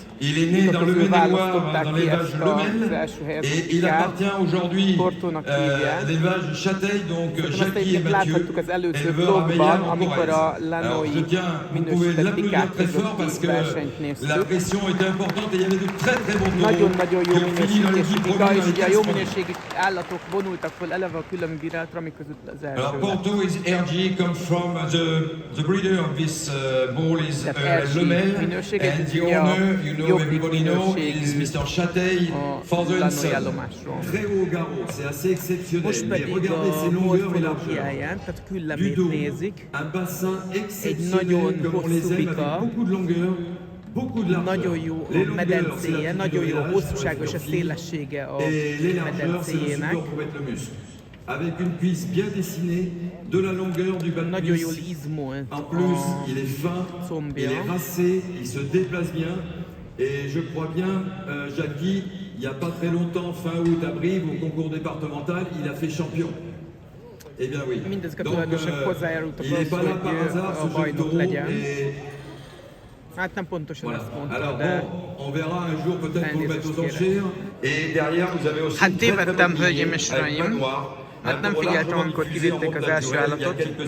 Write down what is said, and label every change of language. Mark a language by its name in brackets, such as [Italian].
[French] Il est né dans le Maine-et-Loire, dans l'élevage Lemel, et il appartient aujourd'hui à l'élevage Châteil, donc Jackie et Mathieu, éleveurs à Meillan en Corrèze. Alors je tiens, vous pouvez l'applaudir très fort parce que la pression était importante et il y avait de très très bons taureaux qui ont fini dans l'équipe première dans les classements. [English] Alors Porto is RG, comes from the breeder of this bull is Lemel, and the owner, you know, everybody know, is Mr. Châteil, father and son. [French] Très haut garrot, c'est assez exceptionnel. Mais regardez ces longueurs et largeurs. Du dos, un bassin exceptionnel comme on les aime, avec beaucoup de longueur. [Hungarian] Nagyon jó a medencéje, nagyon jó a hosszúság és a szélessége a medencéjének. [French] Avec une cuisse bien dessinée, de la longueur du bas de cuisse. En plus, il est fin, il est racé, il se déplace bien. Et je crois bien, Jackie, il n'y a pas très longtemps, fin août à Brive, au concours départemental, il a fait champion. Eh bien oui. Donc, il n'est pas là par hasard, ce jeune taureau. [Hungarian] Hát nem pontosan [French] voilà. [Hungarian] Ezt mondta, [French] Alors de... on verra un jour peut-être qu'on le mette aux enchères. Et derrière vous avez aussi [Hungarian] hát tévedtem, hölgyeim és uraim. Hát nem figyeltem, amikor kivitték az első állatot.